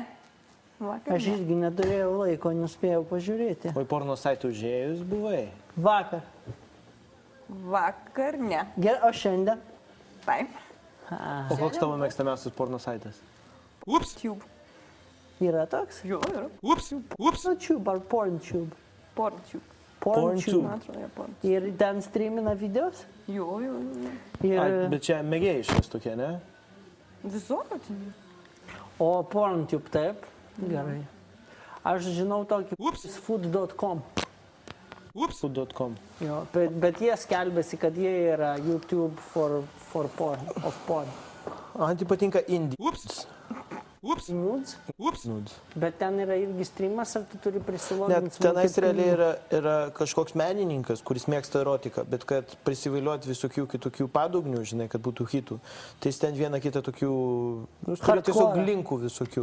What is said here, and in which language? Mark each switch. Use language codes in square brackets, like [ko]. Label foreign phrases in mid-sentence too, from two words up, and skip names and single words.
[lt] Aš irgi neturėjau laiko, nespėjau pažiūrėti. O į porno saitą užėjus buvai? Vakar. Vakar ne. Gerai, o šiandien? Taip. O koks tavo mėgstamiausias porno saitas? Ups. Tube. Yra toks? Jo, yra. Ups. Ups. No tube ar PornTube? PornTube. PornTube. Man atrodo, jie porn. Ir ten streamina videos? Jo. Bet čia mėgėjiškas tokie, ne? Visokio. O PornTube, taip? Gerai. Aš žinau tokį food.com. Food.com. Jo, bet jie skelbėsi, kad jie yra YouTube [en] for porn, of porn. [lt] Man tai patinka indie. Ups. Ups. Nudes? Ups. Bet ten yra irgi streamas, ar tu turi prisiloginti? Net tenais realiai yra kažkoks menininkas, kuris mėgsta erotiką, bet kad prisivailiuoti visokių kitokių padugnių, žinai, kad būtų hitų, tai jis ten vieną kitą tokių, turi tiesiog linkų visokių.